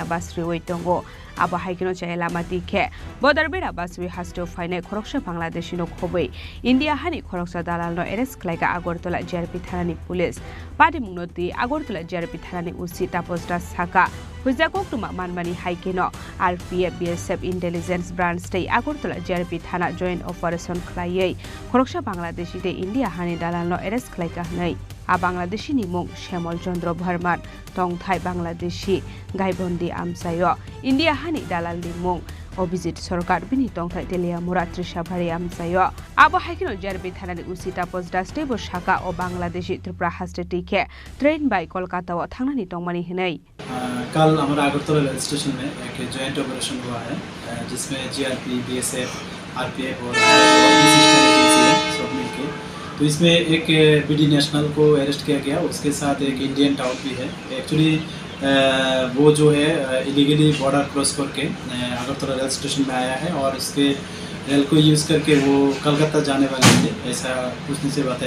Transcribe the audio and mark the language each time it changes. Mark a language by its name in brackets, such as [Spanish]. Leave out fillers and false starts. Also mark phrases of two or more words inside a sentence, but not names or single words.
[Kok Borok] basri oi tongo abo haikino chaela matike bodar bera baswi hasto faine Khoroksha Bangladeshi no khobei India hani Khoroksha dalal no arrest khlaika Agortola JRP thanani police padi munoti Agortola JRP thanani usi taposda saka hujja koktuma manmani haikino RPF BSF [English] intelligence branch [Kok Borok] stay Agortola JRP thana [English] joint operation [Kok Borok] khlaiei Khoroksha Bangladeshi te India hani dalal no arrest khlaika nei a Bangladeshi ni mung Shyamol Chandra Bharman tongthai Bangladeshi gaibandi amsayo India hani dalal ni mung Obijit Sarkar bini tongthai Telia Muratrisha Bhari amsayo abo haikino JRP thanani usita posda stable shaka o Bangladeshi Tripura haste tike train by Kolkata o thangnani tongmani hinai [Hindi] कल हमारा अगरतला [English] rail station [Hindi] में एक [English] joint operation [Hindi] हुआ है जिसमें GRP, BSF, RPF और [English] sister agency [Hindi] है सब मिलके। तो इसमें एक BD नेशनल को अरेस्ट किया गया, उसके साथ एक [English] Indian touts [Hindi] भी है। एक्चुअली वो जो है [English] illegally border cross [Hindi] करके अगरतला [English] rail station [Hindi] में आया है और उसके रेल को यूज़ करके वो कलकत्ता जाने वाले थे, ऐसा पूछने से बताया।